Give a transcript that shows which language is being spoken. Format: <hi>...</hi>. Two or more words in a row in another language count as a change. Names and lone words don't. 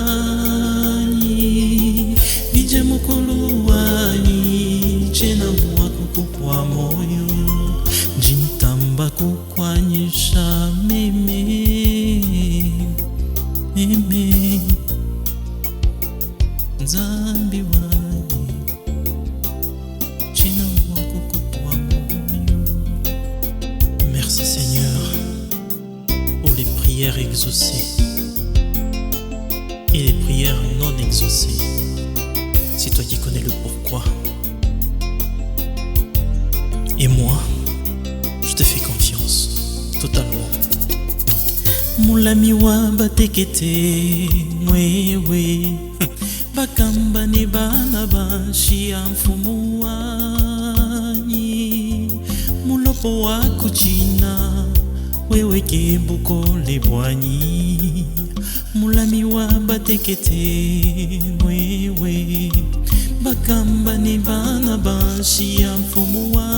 <lu>wanyi vije mukulu wanyi chena mwako kwa moyo jintamba kukwanyisha meme meme nzambi wanyi chena mwako kwa moyo.</lu> <fr>Merci Seigneur pour les prières exaucées et les prières non exaucées. C'est toi qui connais le pourquoi. Et moi, je te fais confiance, totalement.</fr> <lu>Mulami wa batekete mwewe bakamba ni bana bashi mfumu wanyi mulopo wa kuchina wewe kebuko lebwanyi mulami wa batekete mwewe bakamba ni bana bashi mfumu</lu>